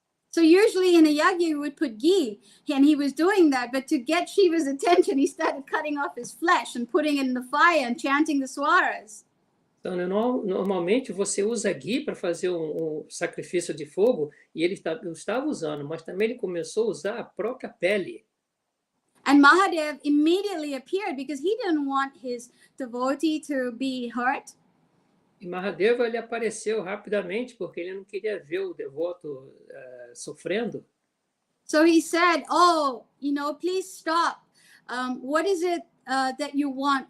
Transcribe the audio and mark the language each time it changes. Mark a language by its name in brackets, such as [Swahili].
[English] So usually in a yagya, you would put ghee, and he was doing that. But to get Shiva's attention, he started cutting off his flesh and putting it in the fire and chanting the swaras. [Portuguese] Então, normalmente você usa ghee para fazer um sacrifício de fogo, e ele estava usando, mas também ele começou a usar a própria pele. [English] And Mahadev immediately appeared because he didn't want his devotee to be hurt. [Portuguese] E Mahadeva, ele apareceu rapidamente porque ele não queria ver o devoto sofrendo. [English] So he said, "Oh, please stop. What is it that you want?